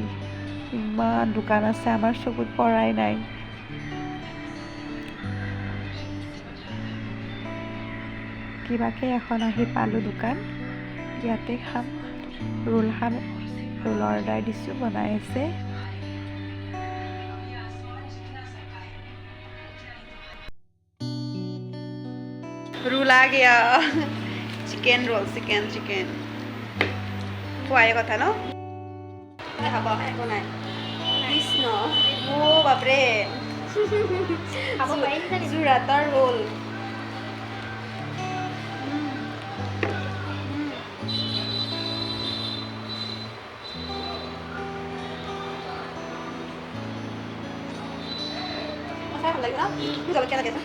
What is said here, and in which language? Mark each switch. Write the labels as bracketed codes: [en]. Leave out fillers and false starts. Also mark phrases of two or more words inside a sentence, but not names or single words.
[as] ইমান দোকান আছে, আমাৰ চকুত পৰাই নাই। কিবাকে এখন আহি পালোঁ দোকান। ইয়াতে খাম। ৰোল খাম। ৰোল অৰ্ডাৰ দিছোঁ, বনাই আছে। [hi] रोल आ गया। [en] chicken roll, [as] चिकेन খোৱাই কথা ন? একো নাই। কৃষ্ণ, অ' বাপৰে। যোৰহাটৰ ৰোল। ভাল লাগে ন? জলকীয়া লাগে ন?